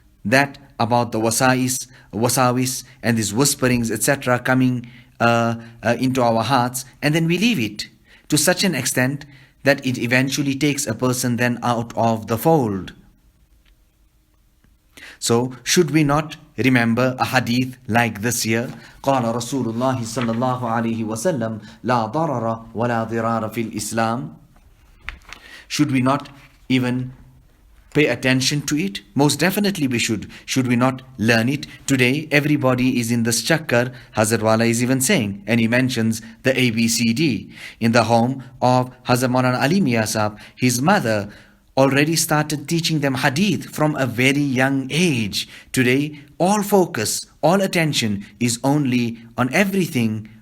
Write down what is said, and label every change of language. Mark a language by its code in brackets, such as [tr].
[en] That about the wasawis and these whisperings, etc., coming into our hearts, and then we leave it to such an extent that it eventually takes a person then out of the fold. So should we not remember a hadith like this here? [ar] قال رسول الله صلى الله عليه وسلم لا ضرر ولا ضرار في الإسلام. [en] Should we not even pay attention to it? Most definitely we should. Should we not learn it? Today everybody is in this chakkar, Hazrat Wala is even saying, and he mentions the ABCD. In the home of Hazrat Maulana Ali Mia Sahab, his mother already started teaching them hadith from a very young age. Today all focus, all attention is only on everything